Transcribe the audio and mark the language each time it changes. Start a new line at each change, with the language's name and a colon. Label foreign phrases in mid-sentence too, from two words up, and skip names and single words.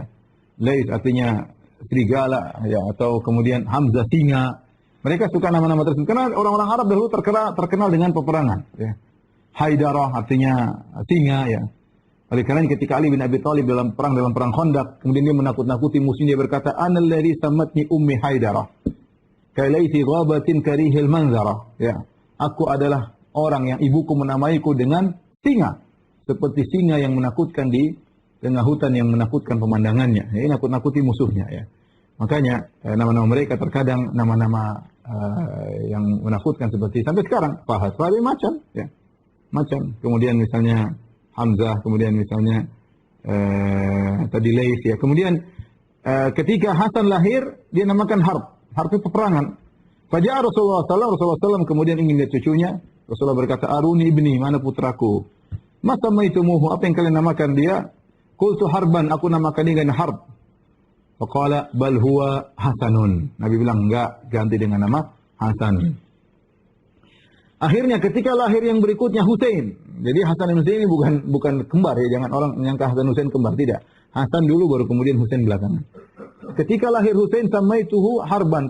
Indonesian: Lais artinya serigala, ya, atau kemudian Hamzah singa. Mereka suka nama-nama tersebut karena orang-orang Arab dahulu terkenal dengan peperangan, ya. Haidarah artinya singa, ya. Oleh karena ketika Ali bin Abi Thalib dalam perang Khandaq, kemudian dia menakut-nakuti musuhnya, dia berkata,
Arabic: "أنا الذي سمتني أمي حيدرة. كليث غابات كريه المنظرة."
Indonesian: Ya, aku adalah orang yang ibuku menamaiku dengan singa, seperti singa yang menakutkan di tengah hutan yang menakutkan pemandangannya. Ini nakut-nakuti musuhnya, ya. Makanya nama-nama mereka terkadang nama-nama yang menakutkan seperti sampai sekarang. Fahad macam, ya. Macam. Kemudian misalnya Hamzah, kemudian misalnya tadi Lais, ya. Kemudian ketika Hasan lahir, dia namakan Harb. Harb itu peperangan. Fajar Rasulullah SAW kemudian ingin lihat cucunya. Rasulullah berkata,
Arabic: "أروني ابني,
Indonesian: mana putraku?"
Arabic: "ما سميتموه,
Indonesian: apa yang kalian namakan dia?"
Arabic: "قلت حربا,
Indonesian: aku namakan dia dengan Harb."
Arabic: فقال بل هو حسن.
Indonesian: Nabi bilang, enggak, ganti dengan nama Hasan. Akhirnya ketika lahir yang berikutnya Husain. Jadi Hasan dan Husain ini bukan kembar, ya, jangan orang menyangka Hasan Husain kembar, tidak. Hasan dulu baru kemudian Husain belakangan. Ketika lahir Husain
Arabic: سميته حربا.